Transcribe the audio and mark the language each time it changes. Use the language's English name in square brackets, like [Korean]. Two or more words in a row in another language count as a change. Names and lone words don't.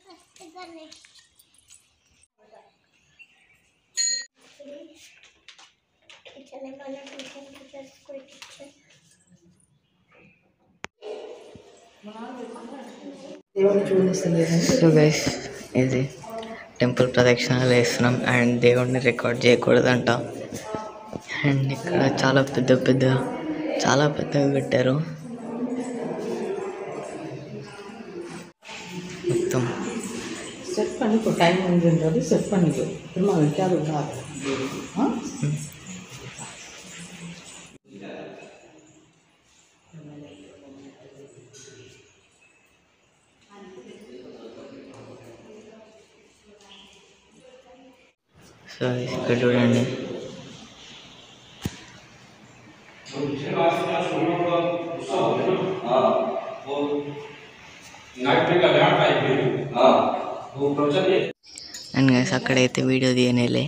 [English] so guys [Telugu] ఇది టెంపుల్ ప్రదక్షిణాలు వేస్తున్నాం అండ్ దేవుడిని రికార్డ్ చేయకూడదంట. అండ్ ఇక్కడ చాలా పెద్దగా పెట్టారు మొత్తం. [Tamil] செட் பண்ணி இப்போ டைம் வந்துன்றது செட் பண்ணிக்கோ, திரும்ப வைக்காது விடாது. [Telugu] సో ఇక్కడ చూడండి, [English] and guys [Telugu] అక్కడైతే వీడియో తీయనేలే.